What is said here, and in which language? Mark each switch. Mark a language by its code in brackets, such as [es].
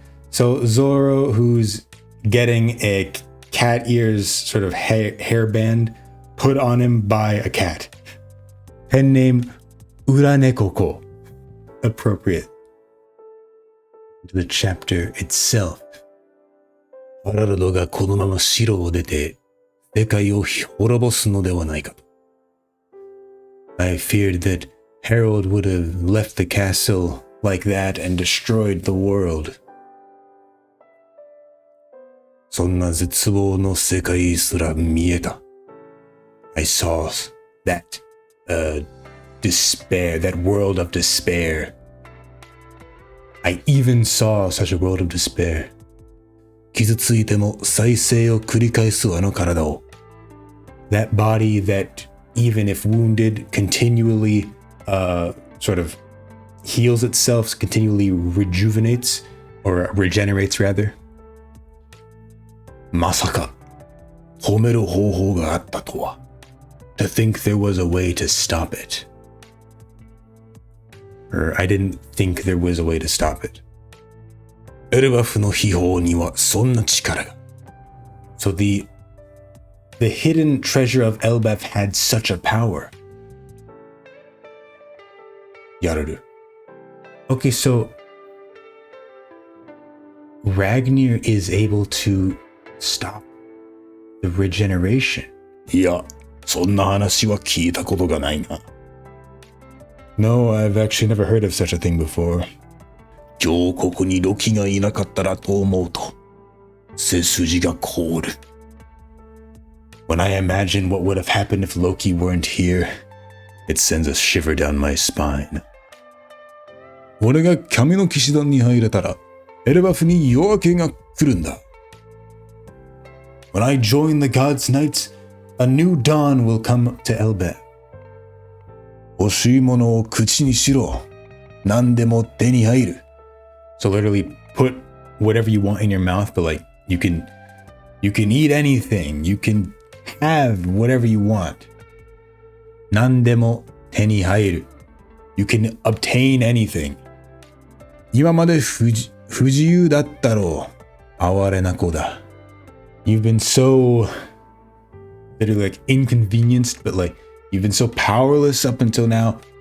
[en] So Zoro, who's getting a cat ears sort of hairband put on him by a cat. Pen name Uranekoko. Appropriate to the chapter itself. [ja] ハラルドがこのまま城を出て世界を滅ぼすのではないかと。 [en] I feared that Harold would have left the castle like that and destroyed the world. [ja] そんな絶望の世界すら見えた。 [en] I saw that despair, that world of despair. I even saw such a world of despair. [ja] 傷ついても再生を繰り返すあの体を。 [en] That body that, even if wounded, continually sort of heals itself, continually rejuvenates, or regenerates rather. [ja] まさか、止める方法があったとは。 [en] To think there was a way to stop it. Or I didn't think there was a way to stop it. [ja] エルバフの秘宝にはそんな力が。 [en] So the hidden treasure of Elbaf had such a power. [ja] やれる。 [en] Okay, so Ragnir is able to stop the regeneration. [ja] いや、そんな話は聞いたことがないな。 [en] No, I've actually never heard of such a thing before. [ja] 今日ここにロキがいなかったらと思うと、背筋が凍る。 [en] When I imagine what would have happened if Loki weren't here, it sends a shiver down my spine. [ja] 俺が神の騎士団に入れたら、エルバフに夜明けが来るんだ。 [en] When I join the God's Knights, a new dawn will come to Elbaf. [ja] 欲しいものを口にしろ。何でも手に入る。 [en] So literally put whatever you want in your mouth, but like you can eat anything. You can have whatever you want. [ja] 何でも手に入る。 [en] You can obtain anything. [ja] 今まで不自由だったろう。哀れな子だ。 [en] You've been so literally like inconvenienced, but like you've been so powerless up until now.